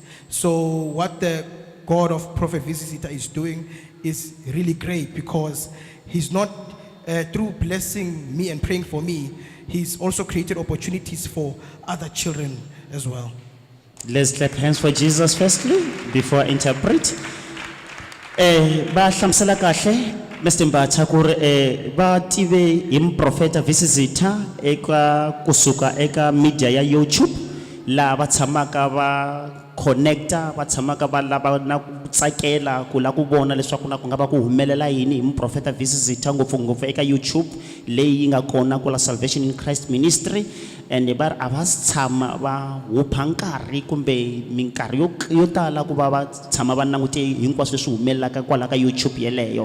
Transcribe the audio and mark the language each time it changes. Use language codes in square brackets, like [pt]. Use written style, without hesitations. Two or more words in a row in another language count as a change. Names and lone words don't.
[en] So what the God of Prophet V.C Zitha is doing is really great, because he's not through blessing me and praying for me, he's also created opportunities for other children as well. Let's clap hands for Jesus firstly before I interpret. [ts] Ba hlamusela kahle Mr. Mbata ku ri va tive hi Prophet V.C Zitha eka kusuka eka media ya YouTube la va tshamaka va connecta va tshamaka va lava na ku tsakela ku la ku vona leswaku na ku nga va ku humelela yini hi Prophet V.C Zitha ngopfungopfu eka YouTube leyi nga kona ku la Salvation in Christ Ministry, and va a va tshama va hupha nkarhi kumbe minkarhi yo tala ku va tshama va langute hinkwaswo leswi humelelaka kwala ka YouTube yeleyo.